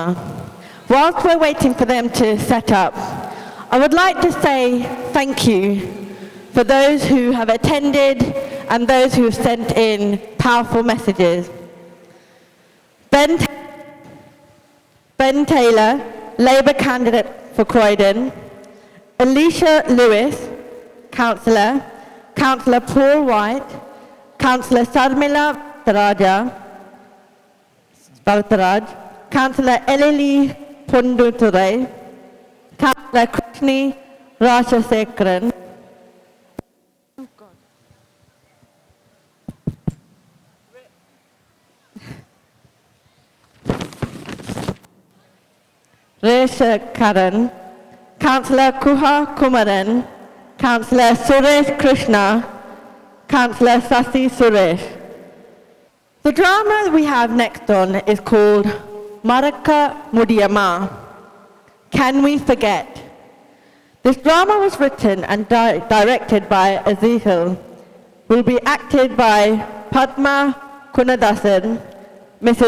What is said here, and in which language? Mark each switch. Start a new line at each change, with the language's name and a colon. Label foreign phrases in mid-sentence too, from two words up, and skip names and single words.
English: Whilst we're waiting for them to set up, I would like to say thank you for those who have attended and those who have sent in powerful messages. Ben Taylor, Labour candidate for Croydon, Alicia Lewis, councillor, Councillor Paul White, Councillor Sarmila Bhavtaraj, Councillor Elili Punduturai, Councillor Krishni Rajashekharan, Resha Karan, Councillor Kuha Kumaran, Councillor Suresh Krishna, Councillor Sasi Suresh. The drama we have next on is called Maraka Mudiyama, Can We Forget? This drama was written and directed by Ezekiel, will be acted by Padma Kunadasan, Mrs.